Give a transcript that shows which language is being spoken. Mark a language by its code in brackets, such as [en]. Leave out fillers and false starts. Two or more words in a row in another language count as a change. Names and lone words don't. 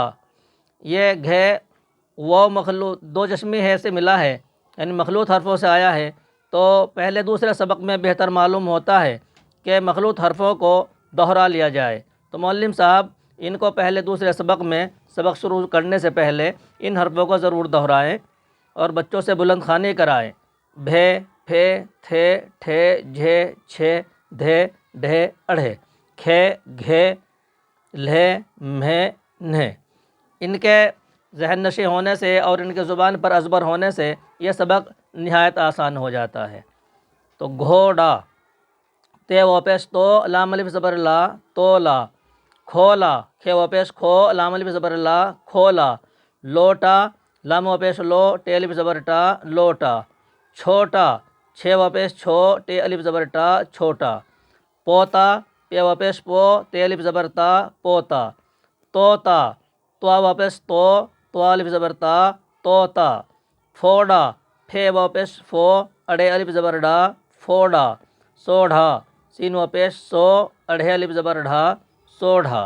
[ur] یہ گھے واو مخلوط دو جشمی ہے سے ملا ہے، یعنی مخلوط حرفوں سے آیا ہے، تو پہلے دوسرے سبق میں بہتر معلوم ہوتا ہے کہ مخلوط حرفوں کو دوہرا لیا جائے۔ تو معلم صاحب ان کو پہلے دوسرے سبق میں سبق شروع کرنے سے پہلے ان حرفوں کو ضرور دہرائیں اور بچوں سے بلند خوانی کرائیں۔ بھے، پھے، تھے، ٹھے، جھے، چھے، دھے، ڈھے، اڑھے، کھے، گھے، لھے، مھے، نھے۔ ان کے ذہن نشیں ہونے سے اور ان کے زبان پر ازبر ہونے سے یہ سبق نہایت آسان ہو جاتا ہے۔ تو گھوڑا، تے و پیش تو، لام الف زبر لا، تولا۔ کھولا، کھے و پیش کھو، لام الف زبر لا، کھولا۔ لوٹا، لام و پیش لو، ٹے الف زبر ٹا، لوٹا۔ چھوٹا، چھے و پیش چھو، ٹے الف زبر ٹا، چھوٹا۔ پوتا، پے و پیش پو، تے الف زبر تا، پوتا۔ توتا، توا و پیش تو، توا الف زبر تا، توتا۔ پھوڑا، پھے و پیش فو، اڑے الف زبر ڈا، پھوڑا۔ سوڑھا، سین و پیش سو، اڑھے الف زبر ڈھا، سوڑھا۔